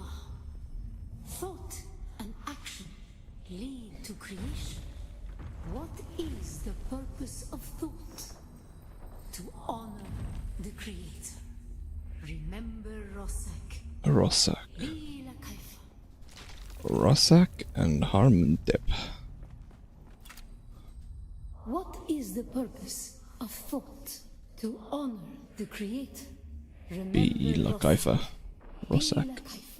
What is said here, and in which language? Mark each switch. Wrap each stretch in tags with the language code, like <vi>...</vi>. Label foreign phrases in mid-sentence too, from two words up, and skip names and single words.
<en>Thought and action lead to creation. What is the purpose of thought? To honor the Creator. Remember Rossak. Rossak.</en> <ar>بلا كيف.</ar> <en>Rossak and Harmondep. What is the purpose of thought? To honor the Creator.</en> <ar>Be la</ar> <en>Rossak.</en> <ar>Kaifa. Be la</ar> <en>Rossak.</en> <ar>kaifa.</ar>